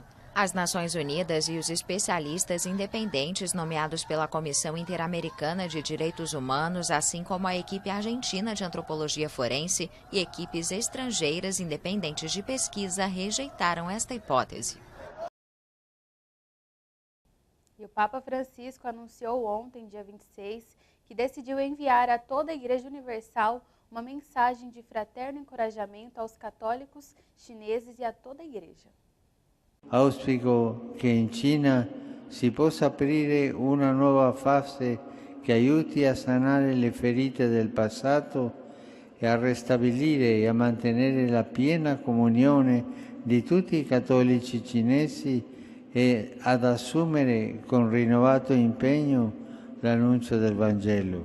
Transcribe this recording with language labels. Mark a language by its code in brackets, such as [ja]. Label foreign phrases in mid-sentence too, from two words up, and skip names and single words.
[pt] As Nações Unidas e os especialistas independentes nomeados pela Comissão Interamericana de Direitos Humanos, assim como a equipe argentina de antropologia forense e equipes estrangeiras independentes de pesquisa, rejeitaram esta hipótese. E o Papa Francisco anunciou ontem, dia 26, que decidiu enviar a toda a Igreja Universal uma mensagem de fraterno encorajamento aos católicos chineses e a toda a Igreja. [it] Auspico che in Cina si possa aprire una nuova fase che aiuti a sanare le ferite del passato e a ristabilire e a mantenere la piena comunione di tutti i cattolici cinesi e ad assumere con rinnovato impegno l'annuncio del Vangelo.